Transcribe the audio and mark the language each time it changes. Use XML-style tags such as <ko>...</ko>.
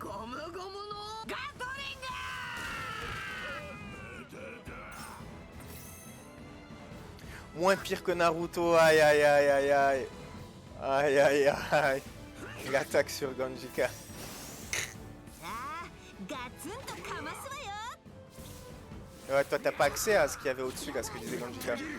<ja>ゴムゴムのガトリング。</ja> <fr>Moins pire que Naruto, aïe aïe aïe aïe aïe. Aïe aïe aïe. L'attaque sur Ganjika.</fr> <ja>さあ、ガツンとかますわよ。</ja> <fr>Ouais, toi, t'as pas accès à ce qu'il y avait au-dessus, là, ce que disait Ganjika.</fr>